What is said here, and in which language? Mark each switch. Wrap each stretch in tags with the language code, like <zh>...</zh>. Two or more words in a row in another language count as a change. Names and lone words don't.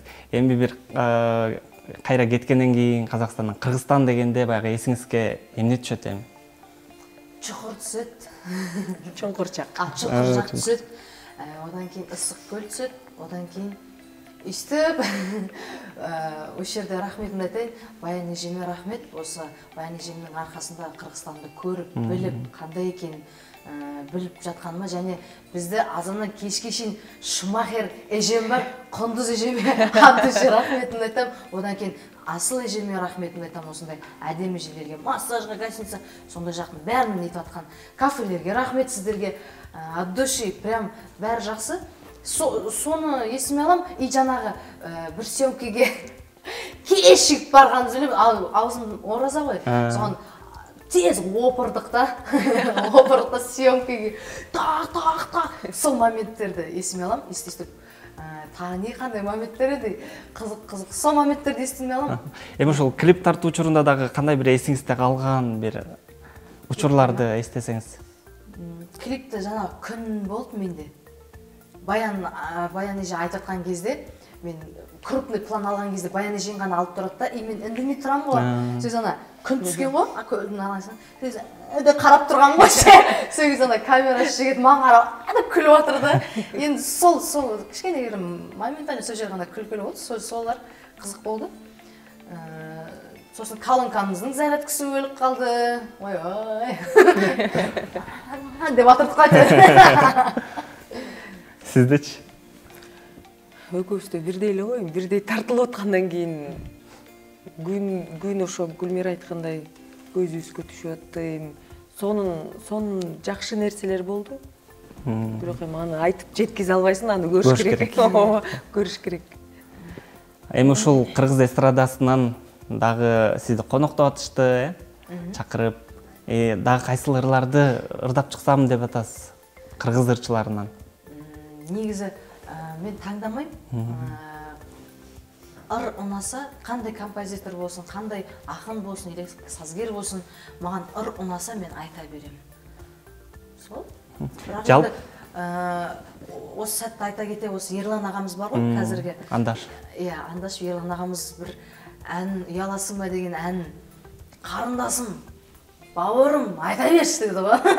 <ky>Эми бир кайра кеткенден кийин Казакстандан Кыргызстан дегенде баягы эсиңизге эмне түшөт эми? Чуқур түсөт. Чоңкурчак. Чуңкурчак түсөт. Одан кийин ысык көл түсөт. Одан кийин иштеп ошол жерде рахметимди айтайын. Баян эжеме рахмет. Осы Баян эжемдин аркасында Кыргызстанды көрүп, билип, кандай экенин билип жатканыма, және бизде азандан кечке чейин Шумахер эжем бар, Кондуз эжеме кантип рахметимди айтам. Одан кийин Асыл эжеме рахметимди айтам, осындай адеми жерлерге, массажга, гостиница, сондай жактын бәрін нетип аткан кафелерге рахмет сиздерге.</ky> <ru>От души прям</ru> <kk>бәрі жақсы. Соны есіме алам, и жанагы бир съемкеге кешігіп барғанды сөйлеп, аузым ораза ғой. Соған тез опырдық та, съемкеге так. Сол моменттерді есіме алам, естіп. Тағы қандай моменттер еді, қызық. Сол моментттерді есіме алам.</kk> <ky>Эми ошол клип тартуу учурунда дагы кандай бир эсиңизде калган бир учурларды эстесеңиз? Клипте жана күн болду менде. Баян эже айтып аткан кезде, мен крупный план алган кезде Баян эжең гана алып турат да, и мен индемей турам го. Сөз ана күн түскөн го, көлдүн арасынан. Сөз карап турган го. Сөз ана камера жигит мага карап күлүп атыр да. Энд сол кичкене бир моментально сол жер гана күлкүлүү болду. Солар кызык болду.</ky> <kk>Сосын колонкамыздың зарядкасы өліп қалды. Ой. Деп атырдық қайтыр. Сіздечі?</kk> <ky>Өкөбүздө бирдей эле ғой, бирдей тартылып аткандан кийин күн ошо Гүлмира айткандай көзүбүзгө түшүп атты. Сонун жакшы нерселер болду. Бирок эми аны айтып жеткизе албайсың, аны көрүш керек. Көрүш керек. Эми ушул кыргыз эстрадасынан дагы сизди коноктоп атышты, чакырып, дагы кайсыл ырларды ырдап чыксам деп атасыз кыргыз ырчыларынан? Негизи мен таңдамайм. Ыр унаса, кандай композитор болсун, кандай акын болсун, или сазгер болсун, маган ыр унаса мен айта берем.</ky> <kk>Сол. Жалпы осы сәтті айта кете, осы Ерлан ағамыз бар ғой қазіргі. Андаш. Иә, Андаш Ерлан ағамыз бір ән, ұяласың ба деген ән, қарындасым, бауырым, айта берші деді ғой.</kk>